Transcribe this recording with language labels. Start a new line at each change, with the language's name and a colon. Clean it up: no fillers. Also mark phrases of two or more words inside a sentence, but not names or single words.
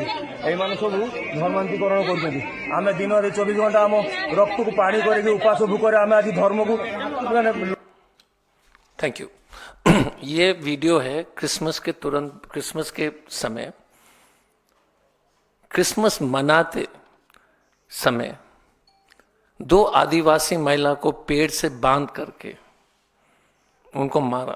Odia: ଏଇମାନେ ସବୁ ଧର୍ମାନ୍ତୀକରଣ କରୁଛନ୍ତି। ଆମେ ଦିନରେ 24 ଘଣ୍ଟା ଆମ ରକ୍ତକୁ ପାଣି କରିକି ଉପାସ ଭୋକରେ ଆମେ ଆଜି ଧର୍ମକୁ।
English: thank you.
Hindi: ये वीडियो है क्रिसमस के समय, क्रिसमस मनाते समय 2 आदिवासी महिला को पेड़ से बांध करके उनको मारा।